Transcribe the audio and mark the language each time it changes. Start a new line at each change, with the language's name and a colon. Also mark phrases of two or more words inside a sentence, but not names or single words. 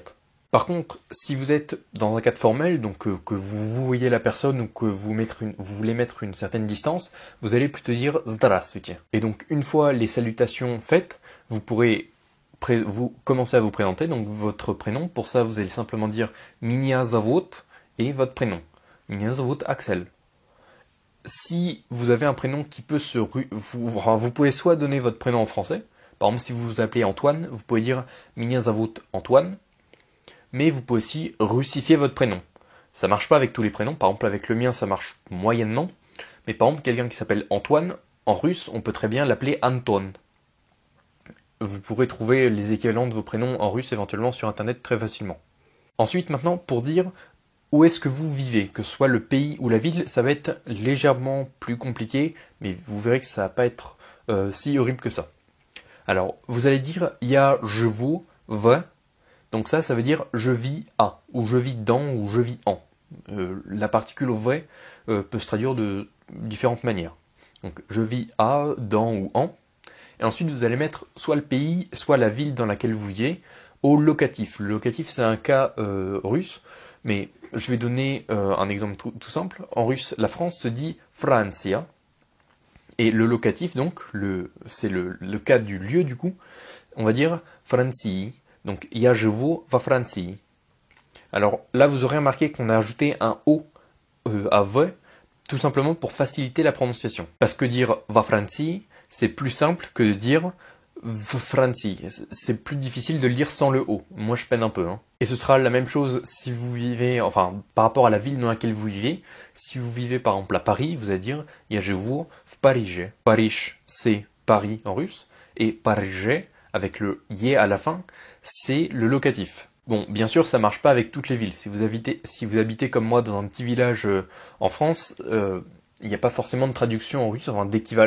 French: Par contre, si vous êtes dans un cadre formel, donc que vous voyez la personne ou que vous voulez mettre une certaine distance, vous allez plutôt dire здравствуйте. Et donc une fois les salutations faites, vous pourrez vous commencer à vous présenter, donc votre prénom. Pour ça, vous allez simplement dire
Russian: Меня зовут
French: et votre prénom.
Russian: Меня зовут Axel.
French: Si vous avez un prénom qui peut vous pouvez soit donner votre prénom en français. Par exemple, si vous vous appelez Antoine, vous pouvez dire
Russian: Меня зовут
French: Antoine. Mais vous pouvez aussi russifier votre prénom. Ça marche pas avec tous les prénoms. Par exemple, avec le mien, ça marche moyennement. Mais par exemple, quelqu'un qui s'appelle Antoine, en russe, on peut très bien l'appeler Anton. Vous pourrez trouver les équivalents de vos prénoms en russe éventuellement sur internet très facilement. Ensuite, maintenant, pour dire où est-ce que vous vivez, que ce soit le pays ou la ville, ça va être légèrement plus compliqué, mais vous verrez que ça va pas être si horrible que ça. Alors, vous allez dire
Russian: я живу в,
French: donc ça veut dire je vis à, ou je vis dans, ou je vis en. La particule v peut se traduire de différentes manières. Donc je vis à, dans ou en. Et ensuite, vous allez mettre soit le pays, soit la ville dans laquelle vous vivez au locatif. Le locatif, c'est un cas russe, mais je vais donner un exemple tout simple. En russe, la France se dit Francia. Et le locatif, donc, c'est le cas du lieu, du coup, on va dire Francji. Donc,
Russian: я живу во Франции.
French: Alors là, vous aurez remarqué qu'on a ajouté un O à V, tout simplement pour faciliter la prononciation. Parce que dire va Francji, c'est plus simple que de dire Francie. C'est plus difficile de le lire sans le O. Moi, je peine un peu. Et ce sera la même chose si vous vivez, enfin, par rapport à la ville dans laquelle vous vivez. Si vous vivez, par exemple, à Paris, vous allez dire
Russian: я живу в Париже.
French: Paris, c'est Paris en russe. Et Париже, avec le yé à la fin, c'est le locatif. Bon, bien sûr, ça marche pas avec toutes les villes. Si vous habitez comme moi dans un petit village en France, il n'y a pas forcément de traduction en russe, enfin d'équivalent.